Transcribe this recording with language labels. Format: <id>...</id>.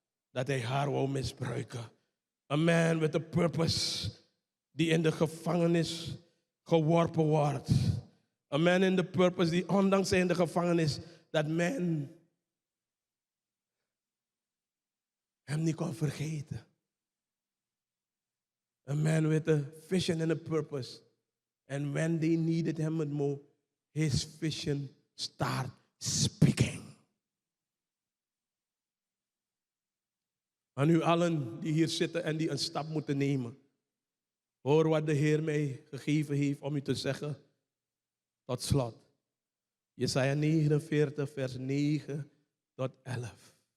<nl>Dat hij haar wou misbruiken.</nl> <en>A man with a purpose.</en> <nl>Die in de gevangenis geworpen wordt.</nl> <en>A man in the purpose</en> <nl>die ondanks in de gevangenis dat men hem niet kon vergeten.</nl> <en>A man with a vision and a purpose. And when they needed him the most, his vision started speaking.</en> <nl>Aan u allen die hier zitten en die een stap moeten nemen. Hoor wat de Heer mij gegeven heeft om u te zeggen. Tot slot. Jesaja 49, vers 9 tot 11.</nl>